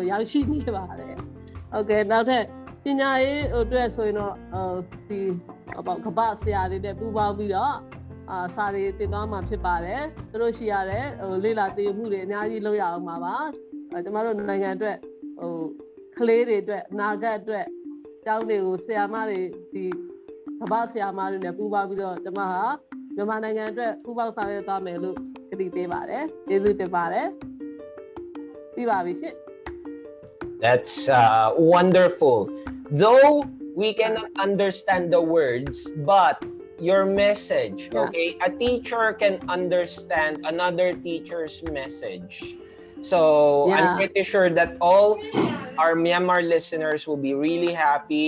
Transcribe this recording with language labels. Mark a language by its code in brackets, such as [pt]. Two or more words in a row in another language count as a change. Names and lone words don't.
[my] ရောက်ရှိနေပါတယ်ဟုတ်ကဲ့နောက်ထပ်ပညာရေးအတွက်ဆိုရင်တော့ဒီကမ္ဘာဆရာတွေနဲ့ပူးပေါင်းပြီးတော့စာတွေတင်သွားမှာဖြစ်ပါတယ်သူတို့ရှိရတဲ့လေ့လာသင်မှုတွေအများကြီးလုပ်ရအောင်ပါကျမတို့နိုင်ငံအတွက်ကလေးတွေအတွက်အနာဂတ်အတွက်ကျောင်းတွေကိုဆရာမတွေဒီကမ္ဘာဆရာမတွေနဲ့ပူးပေါင်းပြီးတော့ကျမဟာမြန်မာနိုင်ငံအတွက်ပူးပေါင်းဆောင်ရွက်သွားမယ်လို့ကတိပေးပါတယ်ကျေးဇူးတင်ပါတယ်ပြီးပါပြီရှင် [en] That's wonderful. Though we cannot understand the words, but your message, okay? A teacher can understand another teacher's message. So I'm pretty sure that all our Myanmar listeners will be really happy.